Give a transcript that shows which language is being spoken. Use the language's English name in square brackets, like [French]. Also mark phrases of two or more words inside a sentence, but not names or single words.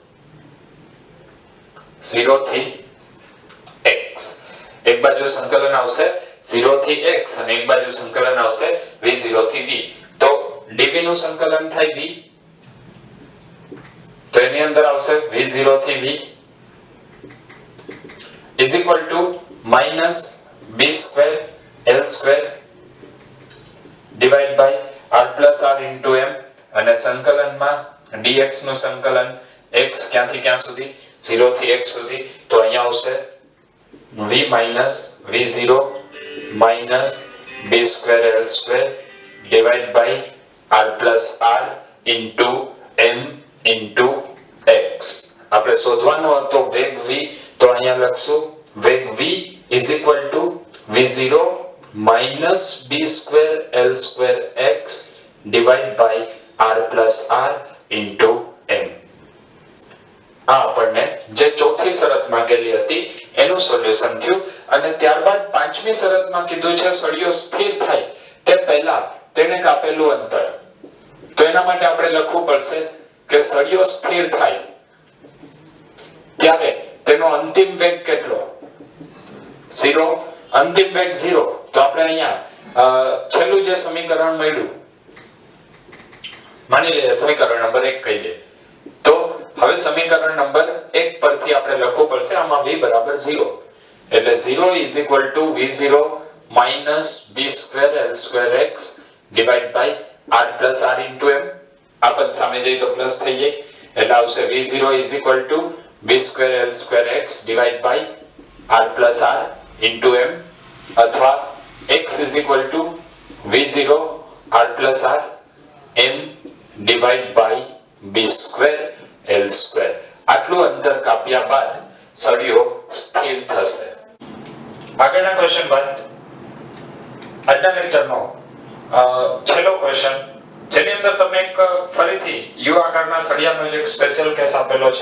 [Gujarati] 0 થી x. એક બાજુ સંકલન આવશે 0 થી x અને એક બાજુ સંકલન આવશે v0 થી v. તો dv નું સંકલન થાય v તો એની અંદર આવશે v0 થી v [English] is equal to -b²l² divided by r+r into m [Gujarati] અને સંકલનમાં dx નું સંકલન x ક્યાંથી ક્યાં સુધી? 0 થી x સુધી. તો અહીંયા આવશે v v0 -b²l² [English] divided by r+r into m into x. [Gujarati] આપણે શોધવાનો હતો વેગ v તો અહીંયા લખશું વેગ v [English] is equal to v0 -b²l²x divided by r+r into m. [Gujarati] આ આપણને જે ચોથી શરત માંગેલી હતી એનું સોલ્યુશન થયું. અને ત્યારબાદ પાંચમી શરતમાં કીધું છે સળિયો સ્થિર થાય તે પહેલા તેને કાપેલું અંતર. તો એના માટે આપણે લખવું પડશે કે સળિયો સ્થિર થાય ત્યારે તેનો અંતિમ વેગ કેટલો? 0. અંતિમ વેગ 0. તો આપણે અહીંયા છેલ્લું જે સમીકરણ મળ્યું માની લઈએ સમીકરણ નંબર 1 કહી દે. તો હવે સમીકરણ નંબર 1 પરથી આપણે લખવું પડશે આમાં v બરાબર 0 એટલે [English] 0 is equal to v0 -b²l²x divided by r+r into m. [Gujarati] આ પદ સામે જઈ તો પ્લસ થઈ જાય એટલે આવશે [English] v0 is equal to b²l²x divided by r+r into m [Gujarati] અથવા [English] x is equal to v0 r+r m divided by b²l². [Gujarati] આટલું અંતર કાપ્યા બાદ સળિયો સ્થિર થશે. આગળના ક્વેશ્ચન બાદ આજના લેક્ચરનો છેલ્લો ક્વેશ્ચન જેની અંદર તમને એક ફરીથી યુ આકારના સળિયાનો એક [English] special case [Gujarati] આપેલો છે.